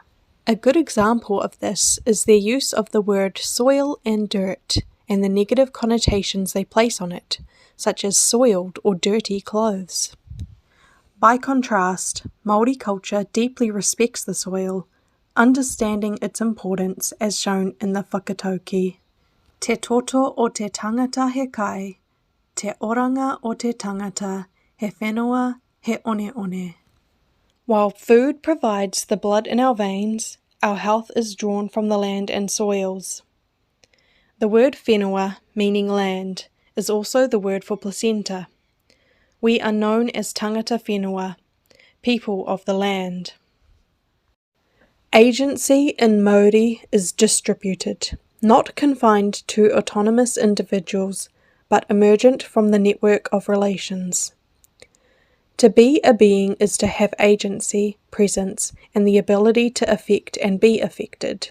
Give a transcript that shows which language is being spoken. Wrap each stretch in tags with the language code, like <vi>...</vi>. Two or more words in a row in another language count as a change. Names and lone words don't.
<en>A good example of this is their use of the word soil and dirt, and the negative connotations they place on it, such as soiled or dirty clothes. By contrast, Māori culture deeply respects the soil, understanding its importance as shown in the whakatauki.</en> <mi>Te toto o te tangata he kai, te oranga o te tangata, he whenua, he one one.</mi> <en>While food provides the blood in our veins, our health is drawn from the land and soils. The word whenua, meaning land, is also the word for placenta. We are known as</en> <mi>tangata whenua,</mi> <en>people of the land. Agency in Māori is distributed, not confined to autonomous individuals, but emergent from the network of relations. To be a being is to have agency, presence, and the ability to affect and be affected.</en>